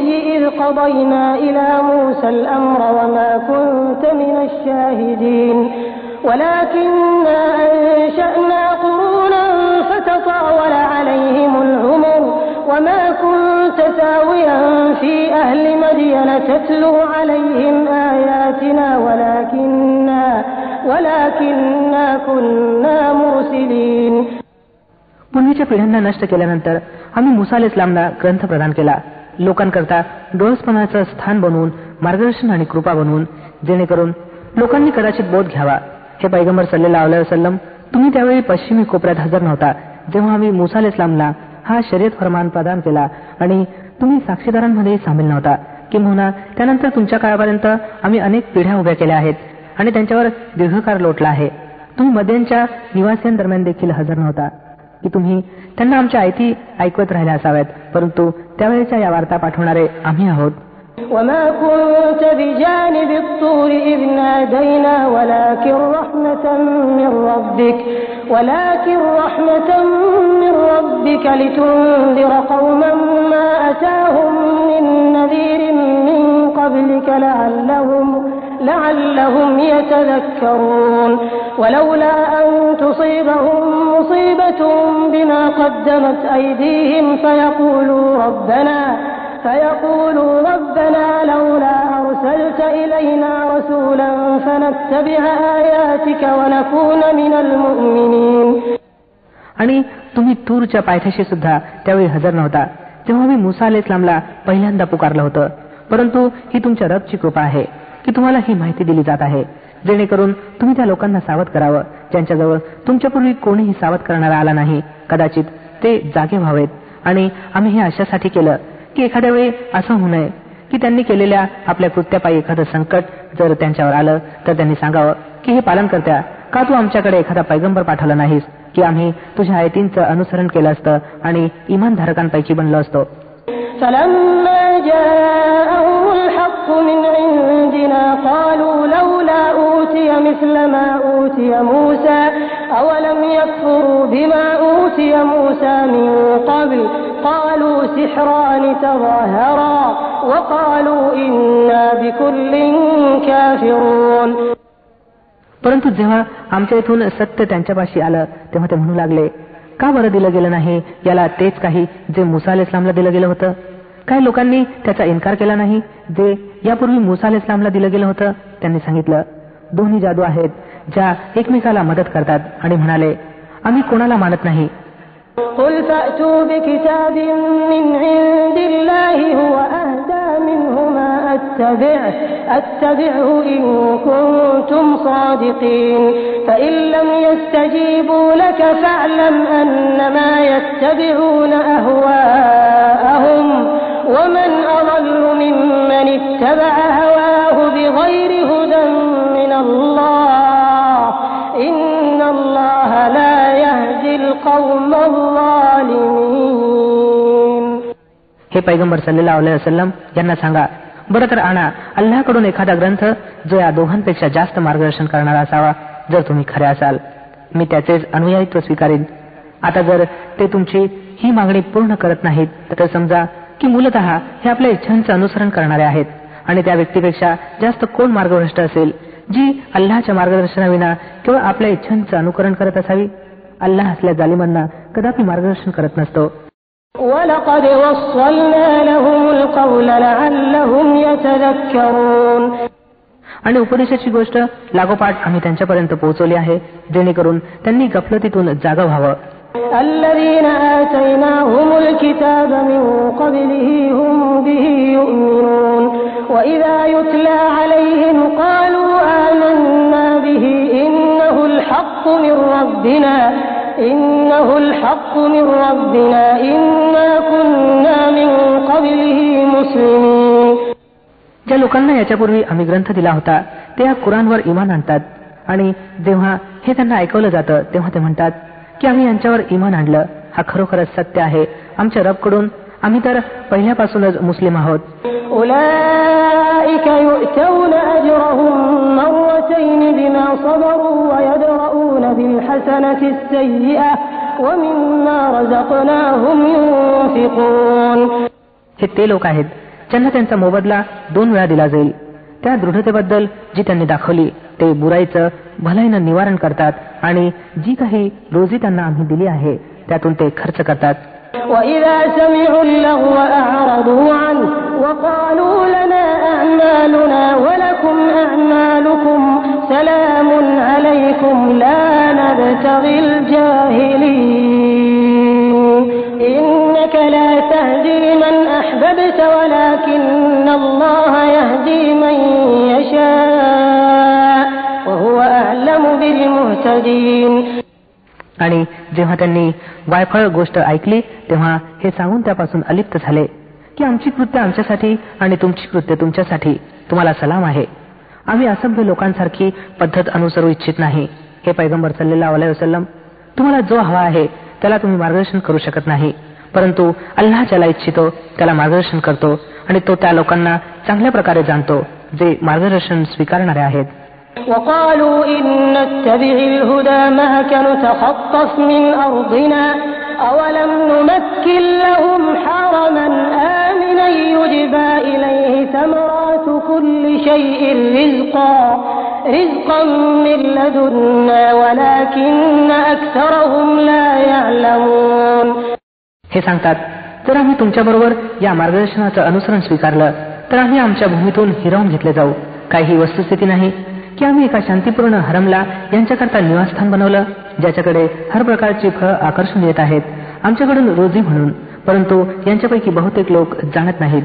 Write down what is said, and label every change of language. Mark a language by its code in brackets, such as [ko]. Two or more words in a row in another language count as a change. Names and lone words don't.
[ar] إِذْ قَضَيْنَا إِلَى مُوسَى الْأَمْرَ وَمَا كُنْتَ مِنَ الشَّاهِدِينَ وَلَكِنَّا أَنشَأْنَا قُرُونًا فَتَطَاوَلَ عَلَيْهِمُ الْعُمُرُ وَمَا كُنْتَ ثَاوِيًا فِي أَهْلِ مَدْيَنَ تَتْلُو عَلَيْهِمْ آيَاتِنَا وَلَكِنَّا كُنَّا مُرْسِلِينَ. [mr] पूर्वीच्या पिढ्यांना नष्ट केल्यानंतर आम्ही मुसा अलैहिस्सलामला ग्रंथ प्रदान केला, लोकांकरता डोळसपणाचं स्थान बनवून, मार्गदर्शन आणि कृपा बनवून, जेणेकरून लोकांनी कदाचित बोध घ्यावा. हे पैगंबर [ar] صلى الله عليه وسلم, [mr] तुम्ही त्यावेळी पश्चिमी कोपऱ्यात हजर नव्हता जेव्हा आम्ही मुसा अलैहिस्सलामला हा शरीयत फरमान प्रदान केला आणि तुम्ही साक्षीदारांमध्ये सामील नव्हता. किंबहुना त्यानंतर तुमच्या काळापर्यंत आम्ही अनेक पिढ्या उभ्या केल्या आहेत आणि त्यांच्यावर दीर्घकाळ लोटला आहे. तुम्ही मदियनच्या निवासियांदरम्यान देखील हजर नव्हता की तुम्ही त्यांना आमच्या आयती ऐकवत राहिल्या असाव्यात, परंतु त्यावेळेच्या या वार्ता पाठवणारे आम्ही आहोत. [ar] وما كنت بجانب الطور إذ نادينا ولكن رحمة من ربك لتنذر قوما ما أتاهم من نذير من قبلك لعلهم يتذكرون ولولا أن تصيبهم مصيبة بما قدمت أيديهم فيقولوا ربنا لولا أرسلت إلينا رسولا فنتبع آياتك ونكون من المؤمنين. [mr] आणि तुम्ही तूरच्या पायथ्याशी सुद्धा त्यावेळी हजर नव्हता तेव्हा मी मुसा अलैहिस्सलामला पहिल्यांदा पुकारलं होतं. परंतु ही तुमच्या रबची कृपा आहे की तुम्हाला ही माहिती दिली जात आहे, जेणेकरून तुम्ही त्या लोकांना सावध करावं ज्यांच्याजवळ तुमच्यापूर्वी कोणीही सावध करणारा आला नाही. कदाचित ते जागे व्हावेत. आणि आम्ही हे अशासाठी केलं की एखाद्या वेळी असं होऊ नये की त्यांनी केलेल्या आपल्या कृत्यापायी एखादं संकट जर त्यांच्यावर आलं तर त्यांनी सांगावं की हे पालन करत्या, का तू आमच्याकडे एखादा पैगंबर पाठवला नाहीस की आम्ही तुझ्या आयतींचं अनुसरण केलं असतं आणि इमानधारकांपैकी बनलो असतो. [ar] فلما جاءهم الحق من عندنا قالوا لولا أوتي مثل ما أوتي موسى أولم يكفروا بما أوتي موسى من قبل قالوا سحران تظاهرا وقالوا إنا بكل كافرون. [mr] परंतु जेव्हा आमच्या इथून सत्य त्यांच्यापाशी आलं तेव्हा ते म्हणू लागले, का बरं दिलं गेलं नाही याला तेच काही जे मुसा अलैहिस्सलामला दिलं गेलं होतं? काही लोकांनी त्याचा इन्कार केला नाही जे यापूर्वी मुसा अलैहिस्सलामला दिलं गेलं होतं. त्यांनी सांगितलं, दोन्ही जादू आहेत ज्या एकमेकाला मदत करतात, आणि म्हणाले, आम्ही कोणाला मानत नाही. [ar] قل فأتوا بكتاب من عند الله هو أهدى منه ما أتبعه إن كنتم صادقين فإن لم يستجيبوا لك فاعلم أنما يتبعون أهواءهم ومن أضل ممن اتبع هواه بغير هدى من الله إن الله لا يهدي القوم الظالمين. [mr] हे पैगंबर [ar] صلى الله عليه وسلم [mr] यांना सांगा, बरं तर आणा अल्लाहकडून एखादा ग्रंथ जो या दोघांपेक्षा जास्त मार्गदर्शन करणारा असावा. जर तुम्ही खरे असाल मी त्याचेच अनुयायित्व स्वीकारीन. आता जर ते तुमची ही मागणी पूर्ण करत नाहीत तर समजा की मूलतः हे आपल्या इच्छांचं अनुसरण करणारे आहेत, आणि त्या व्यक्तीपेक्षा जास्त कोण मार्गभ्रष्ट असेल जी अल्लाहच्या मार्गदर्शनाविना केवळ आपल्या इच्छांचं अनुकरण करत असावी. अल्लाह असल्या जालिमांना कदापि मार्गदर्शन करत नसतो. [ar] وَلَقَدْ وَصَّلْنَا لَهُمُ الْقَوْلَ لَعَلَّهُمْ يَتَذَكَّرُونَ [mr] आणि उपदेशाची गोष्ट लागोपाठ आम्ही त्यांच्यापर्यंत पोहोचवली आहे, जेणेकरून त्यांनी गफलतीतून जागा व्हावं. [ar] الَّذِينَ آتَيْنَاهُمُ الْكِتَابَ مِنْ قَبْلِهِ هُمْ بِهِ يُؤْمِنُونَ وَإِذَا يُتْلَى عَلَيْهِمْ قَالُوا آمَنَّا بِهِ إِنَّهُ الْحَقُّ مِنْ رَبِّنَا إِنَّا كُنَّا مِنْ قَبْلِهِ مُسْلِمِينَ [mr] ज्या लोकांना याच्यापूर्वी आम्ही ग्रंथ दिला होता ते या कुराणवर इमान आणतात आणि जेव्हा हे त्यांना ऐकवलं जातं तेव्हा ते म्हणतात की आम्ही यांच्यावर इमान आणलं. हा खरोखरच सत्य आहे आमच्या रबकडून. आम्ही तर पहिल्यापासूनच मुस्लिम आहोत. [ar] أولئك يؤتون أجرهم مرتين بما صبروا ويدرؤون بالحسنة السيئة ومما رزقناهم ينفقون [mr] हे ते लोक आहेत ज्यांना त्यांचा मोबदला 2 वेळा दिला जाईल. त्या दृढतेबद्दल जी त्यांनी दाखवली ते बुराईचं भलाईनं निवारण करतात आणि जी काही रोजी त्यांना आम्ही दिली आहे त्यातून ते खर्च करतात. [ar] وَإِذَا سَمِعُوا اللَّغْوَ أَعْرَضُوا عَنْهُ وَقَالُوا لَنَا أَعْمَالُنَا وَلَكُمْ أَعْمَالُكُمْ سَلَامٌ عَلَيْكُمْ لَا نَبْتَغِي الْجَاهِلِينَ إِنَّكَ لَا تَهْدِي مَنْ أَحْبَبْتَ وَلَكِنَّ اللَّهَ يَهْدِي مَن يَشَاءُ وَهُوَ أَعْلَمُ بِالْمُهْتَدِينَ [mr] आणि जेव्हा त्यांनी वायफळ गोष्ट ऐकली तेव्हा हे सांगून त्यापासून अलिप्त झाले की आमची कृत्य आमच्यासाठी आणि तुमची कृत्य तुमच्यासाठी. तुम्हाला सलाम आहे. आम्ही असभ्य लोकांसारखी पद्धत अनुसरू इच्छित नाही. हे पैगंबर [ar] صلى الله عليه وسلم, [mr] तुम्हाला जो हवा आहे त्याला तुम्ही मार्गदर्शन करू शकत नाही, परंतु अल्लाह ज्याला इच्छितो त्याला मार्गदर्शन करतो आणि तो त्या लोकांना चांगल्या प्रकारे जाणतो जे मार्गदर्शन स्वीकारणारे आहेत. [ar] وقالوا إن نتبع الهدى معك نتخطف من أرضنا أولم نمكن لهم حرما آمنا يجبى إليه ثمرات كل شيء رزقا من لدنا ولكن أكثرهم لا يعلمون [mr] हे सांगतात जर आम्ही तुमच्याबरोबर या मार्गदर्शनाचं अनुसरण स्वीकारलं तर आम्ही आमच्या भूमीतून हिरावून घेतले जाऊ. काही वस्तुस्थिती नाही की आम्ही एका शांतीपूर्ण हरमला यांच्याकरता निवासस्थान बनवलं ज्याच्याकडे हर प्रकारची फळं आकर्षून येत आहेत आमच्याकडून रोजी म्हणून, परंतु यांच्यापैकी बहुतेक लोक जाणत नाहीत.